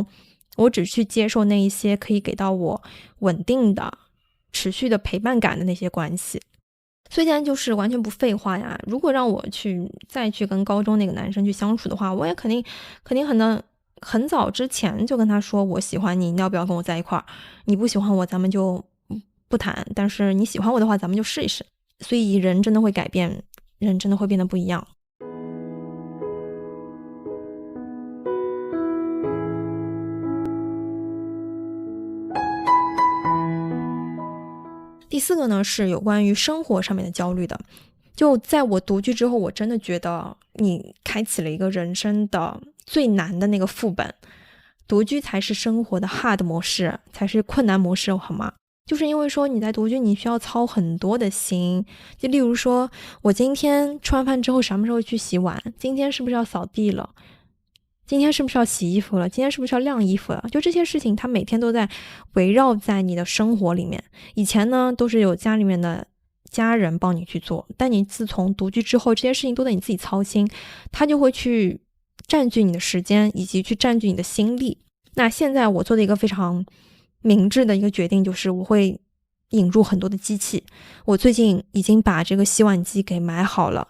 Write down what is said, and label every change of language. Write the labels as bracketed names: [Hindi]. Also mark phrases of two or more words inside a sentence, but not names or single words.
[Chinese] 我只去接受那一些可以給到我穩定的持續的陪伴感的那些關係。所以現在就是完全不廢話呀，如果讓我再去跟高中那個男生去相處的話，我也肯定很早之前就跟他說我喜歡你，你要不要跟我在一塊兒？你不喜歡我咱們就不談，但是你喜歡我的話咱們就試一試。所以人真的會改變，人真的會變得不一樣。第四個呢是有關於生活上面的焦慮的。就在我獨居之後，我真的覺得你開啟了一個人生的最難的那個副本，獨居才是生活的 hard 模式，才是困難模式，好嗎？就是因為說你在獨居你需要操很多的心，就例如說我今天吃完飯之後什麼時候去洗碗，今天是不是要掃地了，今天是不是要洗衣服了，今天是不是要晾衣服了，就這些事情它每天都在圍繞在你的生活裡面。以前呢都是有家裡面的家人幫你去做，但你自從獨居之後，這些事情都得你自己操心，它就會去佔據你的時間以及去佔據你的心力。那現在我做的一個非常明智的一個決定就是我會引入很多的機器。我最近已經把這個洗碗機給買好了。